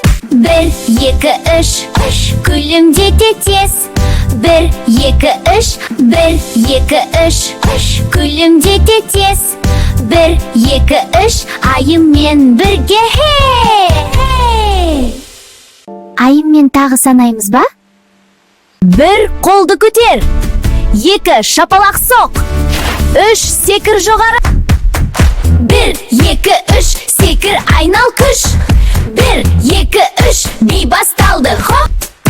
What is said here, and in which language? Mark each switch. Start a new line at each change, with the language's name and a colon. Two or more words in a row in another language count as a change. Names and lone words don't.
Tatar: Бер, ике, өч, өч, күлемдете тез. Бер, ике, өч, бер, ике, өч, өч, күлемдете тез. Бер, ике, өч, айыммен бергә, хе, хе.
Kazakh: Айыммен тагы санаймыз ба? Бір қолды көтер. Екі, шапалақ соқ. Үш, секір жоғары. Бір, екі, үш, секір, айнал күш. Бір, екі, үш, би басталды, хоп.